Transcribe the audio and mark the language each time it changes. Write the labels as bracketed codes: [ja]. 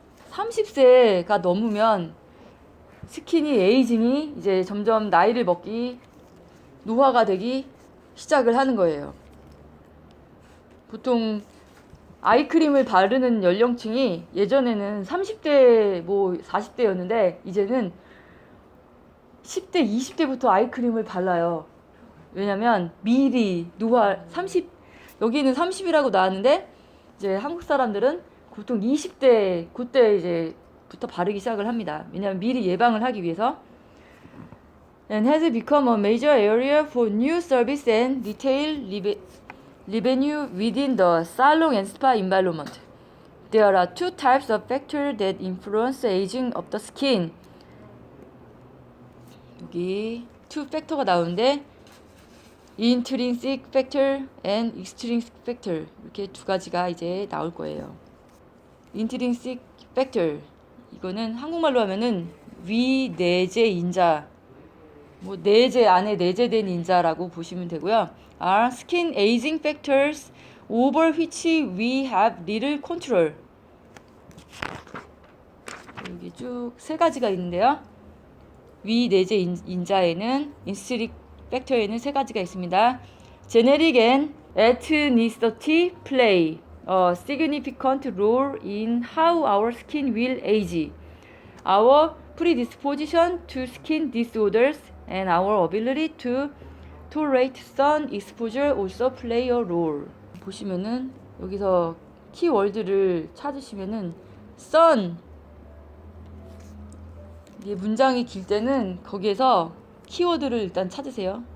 [ko] 30세가 넘으면 스킨이 에이징이 이제 점점 나이를 먹기, 노화가 되기 시작을 하는 거예요. 보통 아이크림을 바르는 연령층이 예전에는 30대 뭐 40대였는데 이제는 10대 20대부터 아이크림을 발라요. 왜냐면 미리 노화 30, 여기는 30이라고 나왔는데 이제 한국 사람들은 보통 20대 그때 이제 부터 바르기 시작을 합니다. 왜냐면 미리 예방을 하기 위해서. [en] And has become a major area for new service and retail revenue within the salon and spa environment. There are two types of factors that influence aging of the skin. [ko] 여기 two factor가 나오는데 [en] intrinsic factor and extrinsic factor [ko] 이렇게 두 가지가 이제 나올 거예요. intrinsic factor 이거는 한국말로 하면은 위내재 인자, 뭐 내재 안에 내재된 인자라고 보시면 되고요. [en] are skin aging factors over which we have little control. [ko] 여기 쭉 세 가지가 있는데요. 위내재 인자에는 intrinsic 팩터에는 세 가지가 있습니다. [en] Genetic and ethnicity play a significant role in how our skin will age. Our predisposition to skin disorders and our ability to tolerate sun exposure also play a role. [ko] 보시면은 여기서 키워드를 찾으시면은 sun, 이게 문장이 길 때는 거기에서 키워드를 일단 찾으세요.